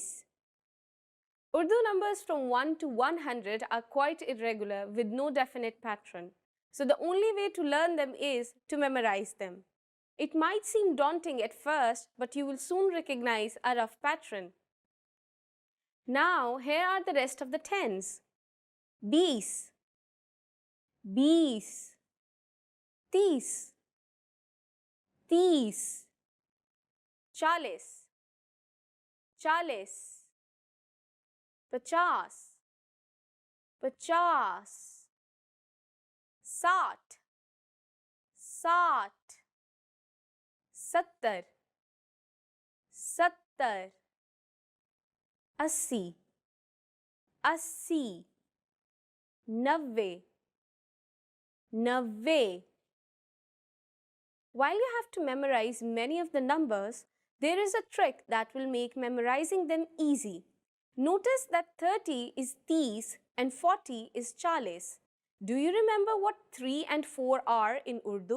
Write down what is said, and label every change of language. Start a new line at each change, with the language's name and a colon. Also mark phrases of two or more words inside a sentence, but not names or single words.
English: Urdu numbers from 1 to 100 are quite irregular with no definite pattern. So the only way to learn them is to memorize them. It might seem daunting at first, but you will soon recognize a rough pattern. Now, here are the rest of the tens.
Urdu: بیس، بیس، تیس، تیس، چالیس، چالیس, پچاس، پچاس، ساٹھ، ساٹھ، ستر، ستر، اسی، اسی، نوے، نوے.
English: While you have to memorize many of the numbers, there is a trick that will make memorizing them easy. Notice that 30 is 30 and 40 is 40. Do you remember what 3 and 4 are in Urdu?